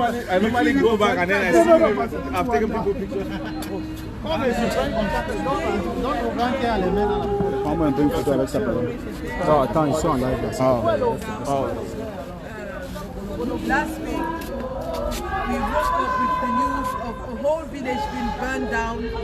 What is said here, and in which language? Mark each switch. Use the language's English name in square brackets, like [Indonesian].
[English] I normally go back and then I see I've taken people pictures. [French] Prends-moi un peu une photo avec ça. Oh, attends, ils sont en live là. [English] Last week, we woke up with the news of a whole village being burned down.